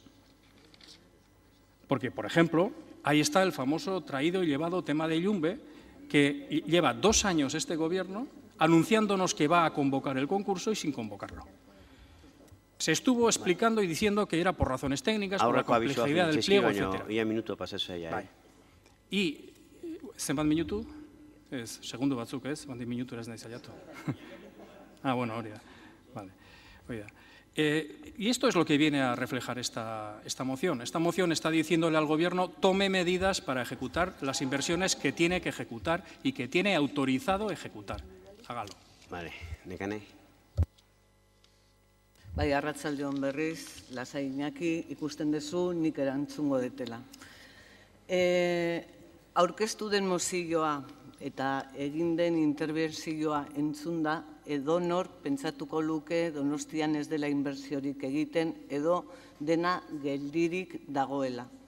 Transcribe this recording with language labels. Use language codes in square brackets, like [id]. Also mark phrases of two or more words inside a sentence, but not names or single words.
[es] Porque, por ejemplo, ahí está el famoso traído y llevado tema de Yumbe, que lleva 2 años este Gobierno anunciándonos que va a convocar el concurso y sin convocarlo. Se estuvo explicando y diciendo que era por razones técnicas, por la complejidad del pliego, etc. [eu] Y zenbat minutu? Ez, segundo batzuk, ez? Bandi minutu ez nahi saiatu. Bueno, hori da. Vale, hori da. [es] Y esto es lo que viene a reflejar esta moción. Esta moción está diciéndole al Gobierno tome medidas para ejecutar las inversiones que tiene que ejecutar y que tiene autorizado ejecutar. Hágalo. Vale, Nekane. [eu] Bai, arratsaldeon berriz, lasai Iñaki, ikusten duzu nik erantzungo detela. Aurkeztu den mozioa eta egin den interbentzioa entzunda, edonor pentsatuko luke Donostian ez dela inbertsiorik egiten edo dena geldirik dagoela.